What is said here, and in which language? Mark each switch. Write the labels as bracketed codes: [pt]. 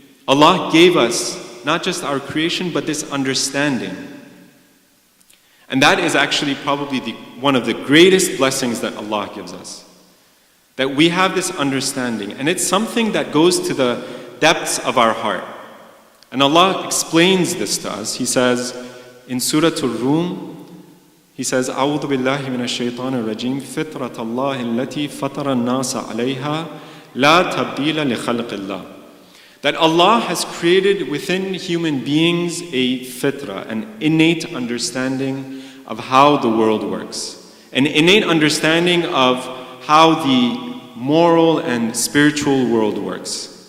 [en] Allah gave us not just our creation, but this understanding. And that is actually probably one of the greatest blessings that Allah gives us. That we have this understanding, and it's something that goes to the depths of our heart. And Allah explains this to us. He says in Surah Al-Rum, He says, [ar] أعوذ بالله من الشيطان الرجيم فطرة الله التي فطر الناس عليها لا تبديل لخلق الله. [en] That Allah has created within human beings a fitra, an innate understanding of how the world works, an innate understanding of how the moral and spiritual world works.